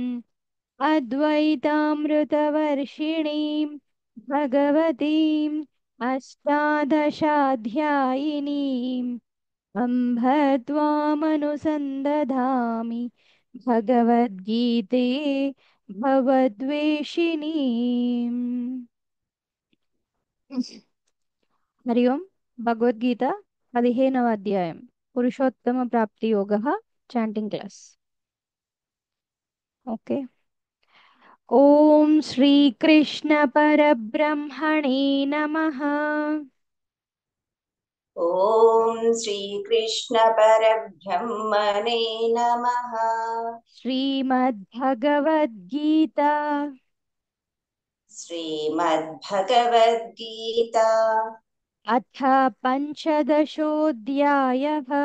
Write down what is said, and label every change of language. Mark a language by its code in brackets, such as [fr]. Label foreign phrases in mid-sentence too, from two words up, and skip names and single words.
[sa] अद्वैतामृतवर्षिणीं भगवतीम् अष्टादशाध्यायिनीम् अम्भ त्वामनुसन्दधामि भगवद्गीते भवद्वेषिणीम् हरि ओम् [te] भगवद्गीता 15వ అధ్యాయం పురుషోత్తమ ప్రాప్తి యోగः [en] chanting class okay [sa] ఓం శ్రీకృష్ణ పరబ్రహ్మణే నమః ॐ श्रीकृष्ण परब्रह्मणे नमः। श्रीमद्भगवद्गीता श्रीमद्भगवद्गीता अथ पञ्चदशोऽध्यायः